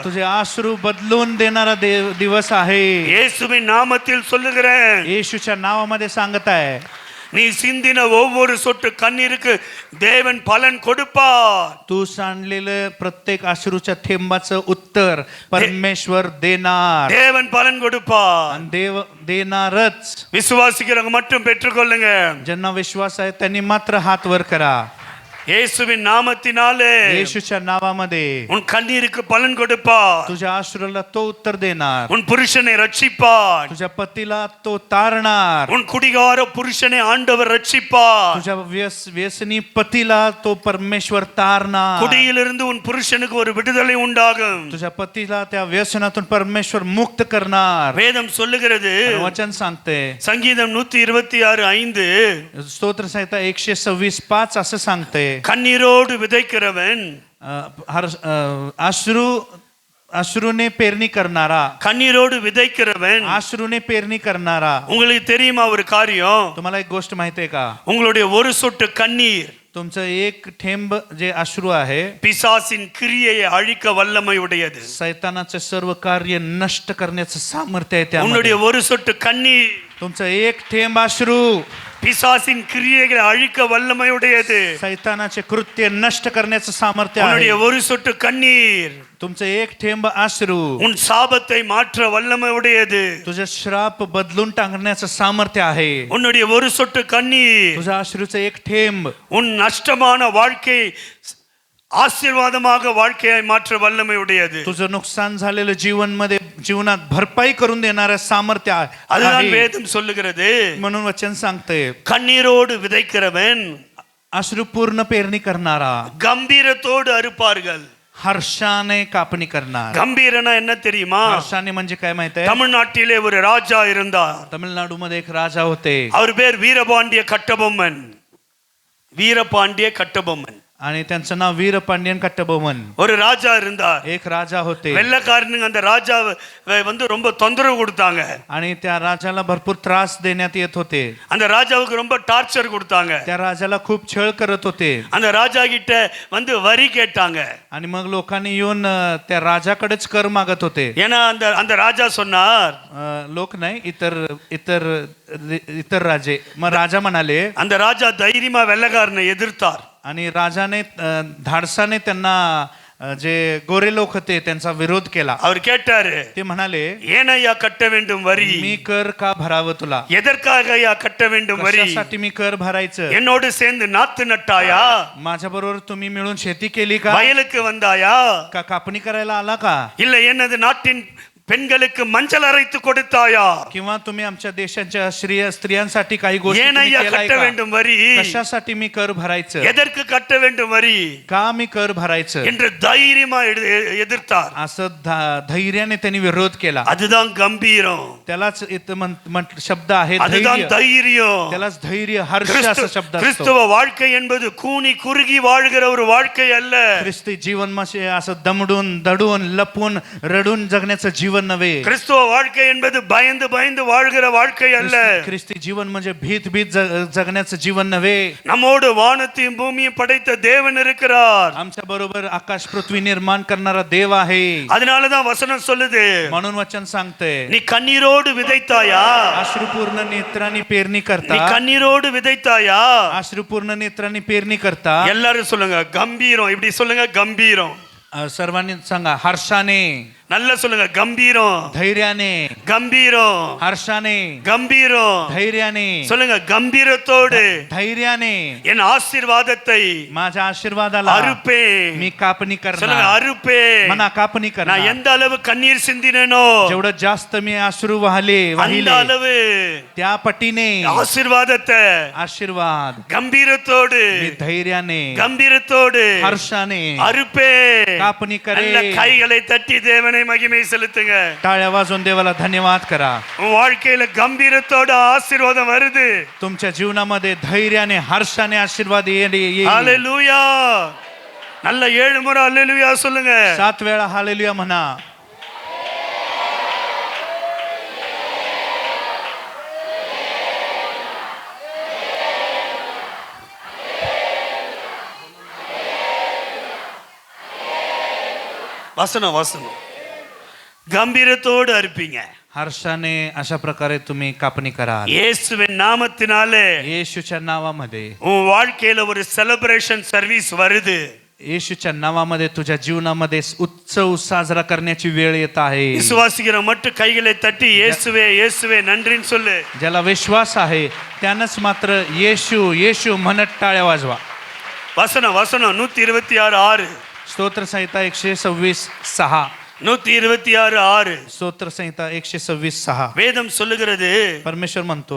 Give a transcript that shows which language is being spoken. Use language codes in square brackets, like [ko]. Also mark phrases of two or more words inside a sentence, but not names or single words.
[mr] तुझे अश्रू बदलून देणारा दिवस आहे. [ta] இயேசுவின் நாமத்தில் சொல்லுகிறேன். [mr] येशूच्या नावामध्ये सांगत आहे, [ta] நீ சிந்தின ஒவ்வொரு சொட்டு கண்ணீருக்கு தேவன் பலன் கொடுப்பார். [mr] तू सांडलेलं प्रत्येक अश्रूच्या थेंबाचं उत्तर परमेश्वर देणार. [ta] தேவன் பலன் கொடுப்பார். [mr] आणि देव देणारच. [ta] விசுவாசிக்கிறவங்க மட்டும் பெற்றுக்கொள்ளுங்க. [mr] ज्यांना विश्वास आहे त्यांनी मात्र हात वर करा. [ta] இயேசுவின் நாமத்தினாலே [mr] येशूच्या नावामध्ये [ta] உன் கண்ணீருக்கு பலன் கொடுப்பார். [mr] तुझ्या अश्रूला तो उत्तर देणार. [ta] உன் புருஷனை ரட்சிப்பார். [mr] तुझ्या पतीला तो तारणार. [ta] உன் குடிகார புருஷனை ஆண்டவர் ரட்சிப்பார். [mr] तुझ्या व्यसनी पतीला तो परमेश्वर तारणार. [ta] குடியிலிருந்து உன் புருஷனுக்கு ஒரு விடுதலை உண்டாகும். [mr] तुझ्या पतीला त्या व्यसनातून परमेश्वर मुक्त करणार. [ta] வேதம் சொல்லுகிறது, [mr] वचन सांगते, [ta] சங்கீதம் 126:5 [mr] स्तोत्र संहिता 126:5 असं सांगते, [ta] கண்ணீரோடு விதைக்கிறவன் [mr] अश्रूने पेरणी करणारा, [ta] கண்ணீரோடு விதைக்கிறவன். [mr] अश्रूने पेरणी करणारा. [ta] உங்களுக்கு தெரியுமா ஒரு காரியம்? [mr] तुम्हाला एक गोष्ट माहिती आहे का? [ta] உங்களுடைய ஒரு சொட்டு கண்ணீர் [mr] तुमचं एक थेंब जे अश्रू आहे [ta] பிசாசின் கிரியையை அழிக்க வல்லமை உடையது. [mr] सैतानाचे सर्व कार्य नष्ट करण्याचं सामर्थ्य आहे त्यामध्ये. [ta] உன்னுடைய ஒரு சொட்டு கண்ணீர் [mr] तुमचं एक थेंब अश्रू [ta] பிசாசின் கிரியைகளை அழிக்க வல்லமை உடையது. [mr] सैतानाचे कृत्य नष्ट करण्याचं सामर्थ्य आहे. [ta] உன்னுடைய ஒரு சொட்டு கண்ணீர் [mr] तुमचं एक थेंब अश्रू [ta] உன் சாபத்தை மாற்ற வல்லமை உடையது. [mr] तुझे श्राप बदलून टाकण्याचं सामर्थ्य आहे. [ta] உன்னுடைய ஒரு சொட்டு கண்ணீர் [mr] तुझ्या अश्रूचं एक थेंब [ta] உன் நஷ்டமான வாழ்க்கை आशीर्वादமாக வாழ்க்கையை மாற்ற வல்லமை உடையது. [mr] तुझं नुकसान झालेलं जीवनात भरपाई करून देणारं सामर्थ्य [ta] அதுதான் [mr] आहे. [ta] வேதம் சொல்லுகிறது. [mr] म्हणून वचन सांगते, [ta] கண்ணீரோடு விதைக்கிறவன் [mr] अश्रूपूर्ण पेरणी करणारा [ta] கம்பீரத்தோடு அறுப்பார்கள். [mr] हर्षाने कापणी करणार. [ta] கம்பீரனா என்ன தெரியுமா? [mr] हर्षाने म्हणजे काय माहिती आहे? [ta] தமிழ்நாட்டிலே ஒரு ராஜா இருந்தார். [mr] तमिळनाडूमध्ये एक राजा होते. [ta] அவர் பேர் வீரபாண்டிய கட்டபொம்மன். வீரபாண்டிய கட்டபொம்மன் [mr] आणि त्यांचं नाव वीरपांड्यन कट्टबोमन. [ta] ஒரு ராஜா இருந்தார். [mr] एक राजा होते [ta] வெள்ளக்காரனுங்க அந்த ராஜாவை ரொம்ப தொந்தரவு கொடுத்தாங்க. [mr] आणि त्या राजाला भरपूर त्रास देण्यात येत होते. [ta] அந்த ராஜாவுக்கு ரொம்ப டார்ச்சர் கொடுத்தாங்க. [mr] त्या राजाला खूप छळ करत होते. [ta] அந்த ராஜா கிட்ட வரி கேட்டாங்க. [mr] आणि मग लोकांनी येऊन त्या राजाकडेच कर मागत होते. [ta] ஏன்னா அந்த ராஜா சொன்னார், [mr] लोक नाही, इतर राजे. मग राजा म्हणाले, [ta] அந்த ராஜா தைரியமா வெள்ளக்காரனை எதிர்த்தார். [mr] आणि राजाने धाडसाने त्यांना जे गोरे लोक होते त्यांचा विरोध केला. [ta] அவர் கேட்டாரு, [mr] ते म्हणाले, [ta] ஏனையா கட்ட வேண்டும் வரி? [mr] मी कर का भरावं तुला? [ta] எதற்காக ஐயா கட்ட வேண்டும் வரி? [mr] कशासाठी मी कर भरायचं? [ta] என்னோடு சேர்ந்து நாத்து நட்டாயா? [mr] माझ्या बरोबर तुम्ही मिळून शेती केली का? [ta] வயலுக்கு வந்தாயா? [mr] का कापणी करायला आला का? [ta] இல்ல என்னது நாட்டின் பெண்களுக்கு மஞ்சள் அரைத்து கொடுத்தாயா? [mr] किंवा तुम्ही आमच्या देशाच्या स्त्रियांसाठी काही गोष्टी तुम्ही [ta] ஏனையா [mr] केलाय [ta] கட்ட [mr] का? [ta] வேண்டும் வரி? [mr] कशासाठी मी कर भरायचं? [ta] எதற்கு கட்ட வேண்டும் வரி [mr] का मी कर भरायचं? [ta] என்று தைரியமா எதிர்த்தார். [mr] असं धैर्याने त्यांनी विरोध केला. [ta] அதுதான் கம்பீரம். [mr] त्यालाच शब्द आहे [ta] அதுதான் [mr] धैर्य. [ta] தைரியம். [mr] त्यालाच धैर्य, हर्ष असा शब्द असतो. [ta] கிறிஸ்தவ வாழ்க்கை என்பது கூனி குறுகி வாழ்கிற ஒரு வாழ்க்கை அல்ல. [mr] ख्रिस्ती जीवन म्हणजे असं दमडून दडून लपून रडून जगण्याचं जीवन जीवन नव्हे. [ta] கிறிஸ்துவ வாழ்க்கை என்பது பயந்து பயந்து வாழ்கிற வாழ்க்கை அல்ல. [mr] ख्रिस्ती जीवन म्हणजे भीत भीत जगण्याचं जीवन नव्हे. [ta] நம்மோடு வானத்தையும் பூமியும் படைத்த தேவன் இருக்கிறார். [mr] आमच्या बरोबर आकाश पृथ्वी निर्माण करणारा देव आहे. [ta] அதனாலதான் வசனம் சொல்லுது, [mr] म्हणून वचन सांगते, [ta] நீ கண்ணீரோடு விதைத்தாயா? [mr] अश्रुपूर्ण नेत्रांनी पेरणी करता. [ta] நீ கண்ணீரோடு விதைத்தாயா? [mr] अश्रुपूर्ण नेत्रांनी पेरणी करता. [ta] எல்லாரும் சொல்லுங்க கம்பீரம். இப்படி சொல்லுங்க கம்பீரம். [mr] सर्वांनी सांगा हर्षाने. [ta] நல்ல சொல்லுங்க கம்பீரம். [mr] धैर्याने. [ta] கம்பீரம். [mr] हर्षाने. [ta] கம்பீரம். [mr] धैर्याने. [ta] சொல்லுங்க கம்பீரத்தோடு [mr] धैर्याने [ta] என் ஆசீர்வாதத்தை [mr] माझ्या आशीर्वादाला [ta] அறுப்பே. [mr] मी कापणी [ta] சொல்லுங்க [mr] करणार. [ta] அறுப்பே. [mr] मना कापणी [ta] நான் [mr] करणार. [ta] எந்த அளவு கண்ணீர் சிந்தினேனோ [mr] जेवढं जास्त मी अश्रू वाहिले [ta] அந்த [mr] वाहिले [ta] அளவு [mr] त्या पटीने [ta] ஆசீர்வாதத்தை [mr] आशीर्वाद [ta] கம்பீரத்தோடு [mr] मी धैर्याने [ta] கம்பீரத்தோடு [mr] हर्षाने [ta] அறுப்பே. [mr] कापणी [ta] நல்ல [mr] करे. [ta] கைகளை தட்டி தேவனை மகிமை செலுத்துங்க. [mr] टाळ्या वाजवून देवाला धन्यवाद करा. [ta] உன் வாழ்க்கையில கம்பீரத்தோட ஆசீர்வாதம் வருது. [mr] तुमच्या जीवनामध्ये धैर्याने हर्षाने आशीर्वाद येईल. [ta] ஹalleluya. நல்ல 7 முறை ஹalleluya சொல்லுங்க. [mr] 7 वेळा हालेलुया म्हणा. [ta] வசனம் வசனம் கம்பீரத்தோடு அறுப்பீங்க. [mr] हर्षाने अशा प्रकारे तुम्ही कापणी कराल. [ta] இயேசுவின் நாமத்தினாலே [mr] येशूच्या नावामध्ये. [ta] உன் வாழ்க்கையில ஒரு [en] celebration service [ta] வருது. [mr] येशूच्या नावामध्ये तुझ्या जीवनामध्ये उत्सव साजरा करण्याची वेळ येत आहे. [ta] விசுவாசிக்கிற மட்டும் கைகளை தட்டி இயேசுவே இயேசுவே நன்றின்னு சொல்லு. [mr] ज्याला विश्वास आहे त्यानंच मात्र येशू येशू म्हणत टाळ्या वाजवा. [ta] வசனம் வசனம் 126:6. [mr] स्तोत्र संहिता 126:6. 126:6. स्तोत्र संहिता 126:6. [ta] வேதம் சொல்லுகிறது, [mr] परमेश्वर म्हणतो,